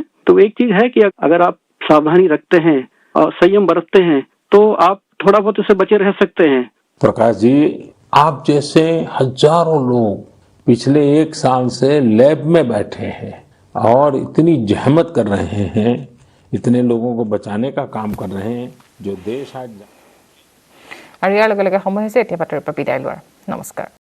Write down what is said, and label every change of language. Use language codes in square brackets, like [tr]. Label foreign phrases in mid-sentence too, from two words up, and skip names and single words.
[hi] तो एक चीज है कि अगर आप सावधानी रखते हैं और संयम बरतते हैं तो आप थोड़ा बहुत इससे बचे रह सकते हैं। प्रकाश जी, आप जैसे हजारों लोग पिछले 1 साल से लैब में बैठे हैं और इतनी जहमत कर रहे हैं, इतने लोगों को बचाने का काम कर रहे हैं, जो देश आज [as] আৰু ইয়াৰ লগে লগে সময় হৈছে এতিয়া বাতৰিৰ পৰা বিদায় লোৱাৰ। নমস্কাৰ।